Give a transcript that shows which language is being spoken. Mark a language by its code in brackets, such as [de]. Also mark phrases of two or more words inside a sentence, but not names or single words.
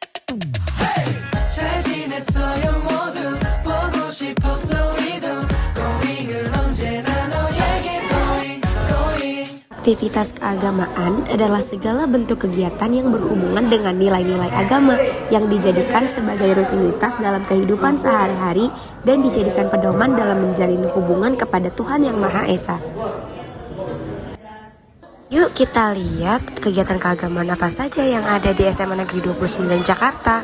[ko] 잘 지냈어요 모두 보고 싶었어 위도 고잉은 언제나 너에게 고잉 [id] Aktivitas keagamaan adalah segala bentuk kegiatan yang berhubungan dengan nilai-nilai agama yang dijadikan sebagai rutinitas dalam kehidupan sehari-hari dan dijadikan pedoman dalam menjalin hubungan kepada Tuhan Yang Maha Esa. Yuk kita lihat kegiatan keagamaan apa saja yang ada di SMA Negeri 29 Jakarta.